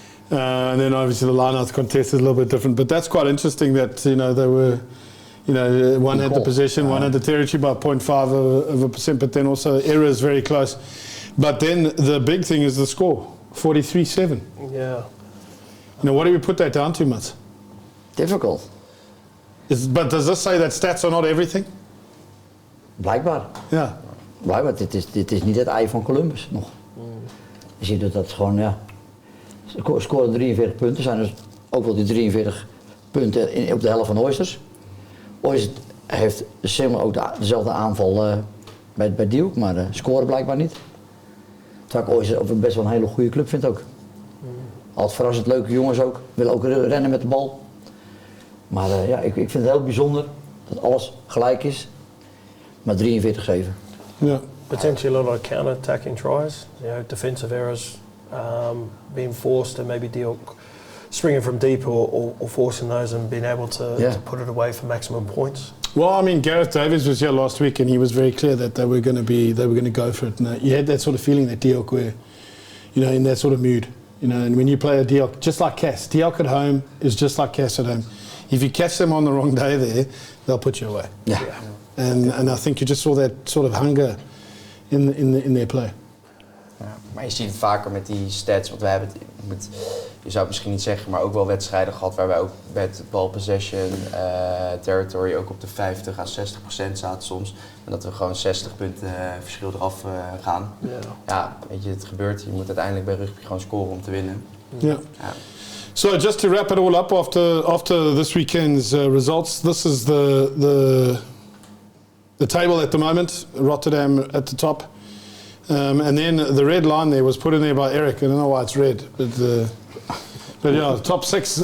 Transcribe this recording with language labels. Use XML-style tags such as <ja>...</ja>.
<en>And then obviously the line-out contest is a little bit different, but that's quite interesting that they were, one had the possession, one had the territory by 0.5%, but then also errors very close. But then the big thing is the score, 43-7. Yeah. What do we put that down to, Mats? Difficult. But does this say that stats are not everything?</en> <nl>Blijkbaar. Ja. Blijkbaar, dit is niet het ei van Columbus nog. Je ziet dat gewoon, scoren 43 punten, zijn dus ook wel die 43 punten op de helft van Oysters. Oysters heeft similar ook dezelfde aanval bij Duke, maar scoren blijkbaar niet. Terwijl ik Oysters ook best wel een hele goede club vind ook. Altijd verrassend leuke jongens ook, willen ook rennen met de bal. Maar ik vind het heel bijzonder dat alles gelijk is, maar 43-7. Ja.</nl> <en>Potentially a lot of counter-attacking tries, defensive errors being forced, and maybe Diok springing from deep or forcing those and being able to put it away for maximum points. Well, I mean, Gareth Davies was here last week, and he was very clear that they were going to go for it. And you had that sort of feeling that Diok were, in that sort of mood. And when you play a Diok, just like Cass, Diok at home is just like Cass at home. If you catch them on the wrong day there, they'll put you away. Yeah. And I think you just saw that sort of hunger in their play.</en> <nl>Ja, maar je ziet het vaker met die stats, want we hebben je zou het misschien niet zeggen, maar ook wel wedstrijden gehad waar wij ook met ball possession, territory ook op de 50 à 60% zaten soms. En dat we gewoon 60 punten verschil eraf gaan. Ja, weet je, het gebeurt. Je moet uiteindelijk bij rugby gewoon scoren om te winnen.</nl> <en>Yeah. So just to wrap it all up after this weekend's results, this is the table at the moment. Rotterdam at the top. And then the red line there was put in there by Eric. I don't know why it's red, but yeah, top 6.</en>